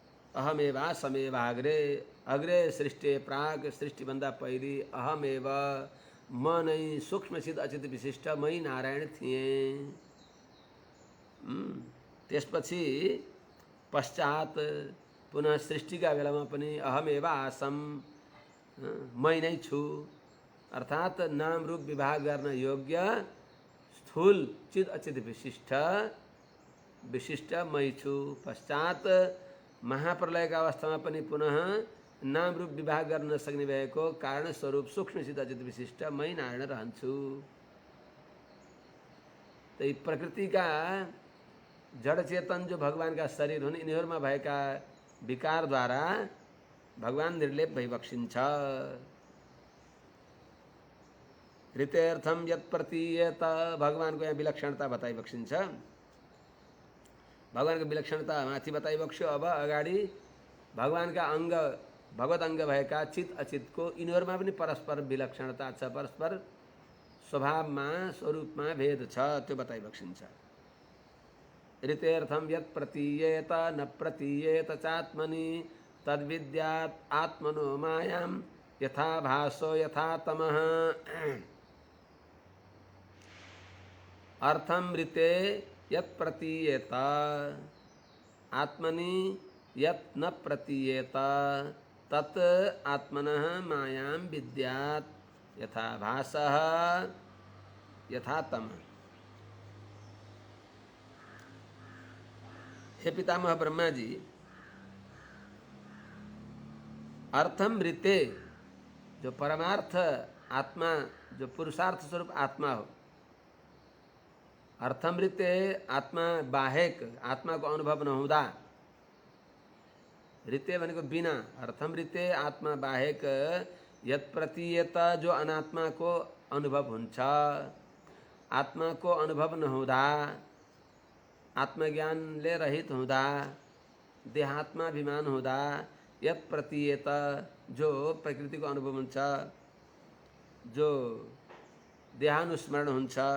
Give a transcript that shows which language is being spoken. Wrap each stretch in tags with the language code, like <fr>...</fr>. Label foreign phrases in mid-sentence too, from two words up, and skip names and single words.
<sa>अहमेवा समेवाग्रे</sa> <ne>अग्रे सृष्टि प्राग सृष्टिभन्दा पहिले अहमेव म नै सूक्ष्मसित अचित विशिष्ट मै नारायण थिएँ। त्यसपछि पश्चात पुनः सृष्टिका बेलामा पनि</ne> <sa>अहमेव आसम</sa> <ne>मै नै छु। अर्थात् नाम रूप विभाग गर्न योग्य स्थूल चित अचित विशिष्ट विशिष्ट मै छु। पश्चात महाप्रलयका अवस्थामा पनि पुनः नाम रूप विभाग गर्न नसक्ने भएको कारण स्वरूप सूक्ष्मसित अचित विशिष्ट मै नारायण रहन्छु।</ne> <hi>तो प्रकृति का</hi> <ne>जड़ चेतन जो</ne> <hi>भगवान का</hi> <ne>शरीर हुन् यिनीहरूमा भएका विकार द्वारा भगवान निर्लेप भइबक्सिन्छ।</ne> <sa>ऋतेर्थम यत् प्रतीयत</sa> <ne>भगवानको यहाँ विलक्षणता बताइबक्सिन्छ। भगवानको विलक्षणता माथि बताइबक्स्यो। अब अगाडि भगवानका अंग भगवत अंग भएका चित अचितको यिनीहरूमा पनि परस्पर विलक्षणता छ, परस्पर स्वभावमा स्वरूपमा भेद छ, त्यो बताइबक्सिन्छ।</ne> <sa>ऋतेर्थम यत् प्रतीयेत न प्रतीयेत चात्मनि तद्विद्यात् आत्मनो मायां यथा भासो यथा तमः। अर्थम ऋते यत् प्रतीयेत आत्मनि यत् न प्रतीयेत तत् आत्मनः मायां विद्यात् यथा भासः यथा तमः।</sa> <ne>हे पितामह ब्रह्मा जी,</ne> <sa>अर्थम ऋते</sa> <ne>जो परमार्थ आत्मा जो पुरुषार्थ स्वरूप आत्मा हो,</ne> <sa>अर्थम ऋते</sa> <ne>आत्मा बाहेक आत्मा को अनुभव नहुँदा, ऋते भनेको बिना,</ne> <sa>अर्थम ऋते</sa> <ne>आत्मा बाहेक</ne> <sa>यत् प्रतीयत</sa> <ne>जो अनात्मा को अनुभव हुन्छ, आत्मा को अनुभव नहुँदा, आत्मज्ञानले रहित हुँदा, देहात्माभिमान हुँदा,</ne> <sa>यत् प्रतीयत</sa> <ne>जो प्रकृति को अनुभव हुन्छ, जो देहानुस्मरण हुन्छ,</ne>